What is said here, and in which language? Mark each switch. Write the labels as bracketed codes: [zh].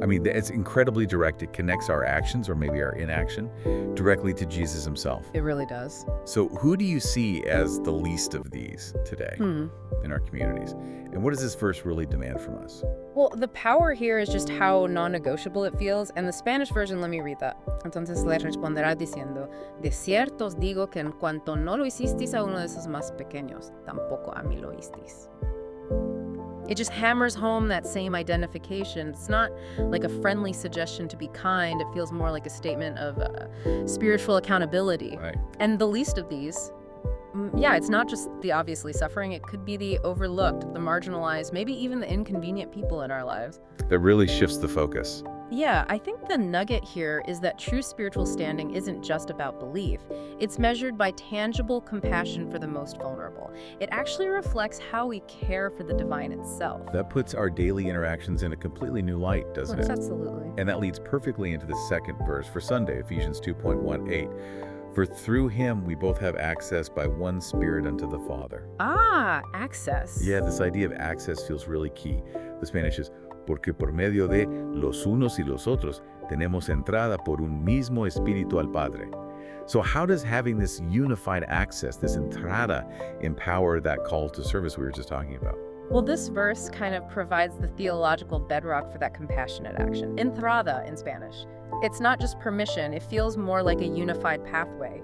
[en] I mean, it's incredibly direct. It connects our actions, or maybe our inaction, directly to Jesus himself. It really does. So who do you see as the least of these today in our communities? And what does this verse really demand from us? Well, the power here is just how non-negotiable it feels. And the Spanish version, let me read that. [es] Entonces le responderá diciendo, De cierto os digo que en cuanto no lo hicisteis a uno de esos más pequeños, tampoco a mí lo hicisteis. [en] It just hammers home that same identification. It's not like a friendly suggestion to be kind. It feels more like a statement of spiritual accountability. Right. And the least of these, it's not just the obviously suffering. It could be the overlooked, the marginalized, maybe even the inconvenient people in our lives. That really shifts the focus. Yeah, I think the nugget here is that true spiritual standing isn't just about belief. It's measured by tangible compassion for the most vulnerable. It actually reflects how we care for the divine itself. That puts our daily interactions in a completely new light, doesn't it? Absolutely. And that leads perfectly into the second verse for Sunday, Ephesians 2.18. For through him we both have access by one Spirit unto the Father. Access. Yeah, this idea of access feels really key. The Spanish is, [es] porque por medio de los unos y los otros tenemos entrada por un mismo Espíritu al Padre. [en] So how does having this unified access, this entrada, empower that call to service we were just talking about? Well, this verse kind of provides the theological bedrock for that compassionate action. Entrada in Spanish. It's not just permission. It feels more like a unified pathway.